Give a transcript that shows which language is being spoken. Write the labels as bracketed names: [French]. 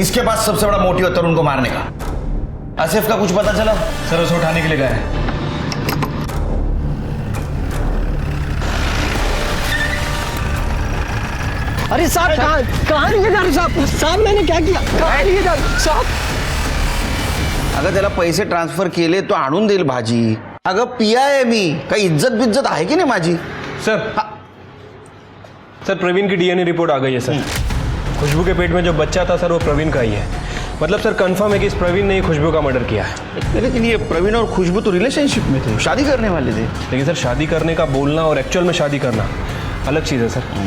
[Hindi] इसके पास सबसे बड़ा मोटिव है तरुण को मारने का। आसिफ का कुछ पता चला? सर उसे उठाने के लिए गए हैं। अरे साहब कहाँ लिए जा रहे साहब? मैंने क्या किया? कहाँ लिए जा रहे साहब? [Marathi] अगं त्याला पैसे ट्रान्सफर केले तो आणून देईल भाजी। अगं पिया आहे मी, काही इज्जत बिज्जत आहे की नाही माझी? [Hindi] सर प्रवीण की डीएनए रिपोर्ट आ गई है सर। खुशबू के पेट में जो बच्चा था सर वो प्रवीण का ही है। मतलब सर कंफर्म है कि इस प्रवीण ने ही खुशबू का मर्डर किया है। लेकिन ये प्रवीण और खुशबू तो रिलेशनशिप में थे, शादी करने वाले थे। लेकिन सर शादी करने का बोलना और एक्चुअल में शादी करना अलग चीज़ है सर।